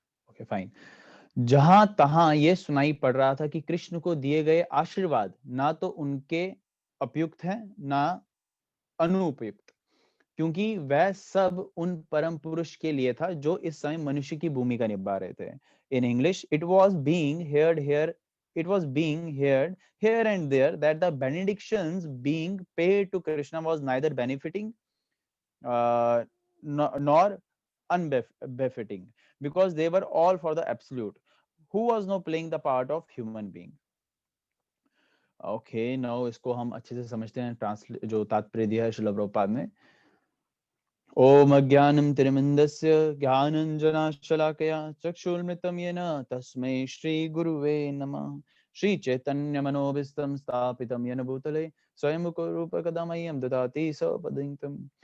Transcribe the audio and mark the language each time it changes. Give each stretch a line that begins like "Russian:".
Hindi: Okay fine. जहां तहां ये सुनाई पड़ रहा था कि कृष्ण को दिए गए आशीर्वाद ना तो उनके उपयुक्त है ना अनुपयुक्त, क्योंकि वह सब उन परम पुरुष के लिए था जो इस समय मनुष्य की भूमिका निभा रहे थे।
English: In English it was being heard here, it was being heard here and there that the benedictions being paid to Krishna was neither benefiting nor unbefitting, because they were all for the absolute, who was now playing the part of human being.
Hindi: Okay, now इसको हम अच्छे से समझते हैं। जो तात्पर्य दिया है श्रील प्रभुपाद ने।
Sanskrit: ओम अज्ञानं तिमिरन्धस्य ज्ञानाञ्जनशलाकया चक्षुर्मृतं येन तस्मै श्रीगुरुवे नमः। श्रीचैतन्यमनोभीष्टं स्थापितं येन भूतले स्वयं रूपकदा मह्यं ददाति स्वपदान्तिकं।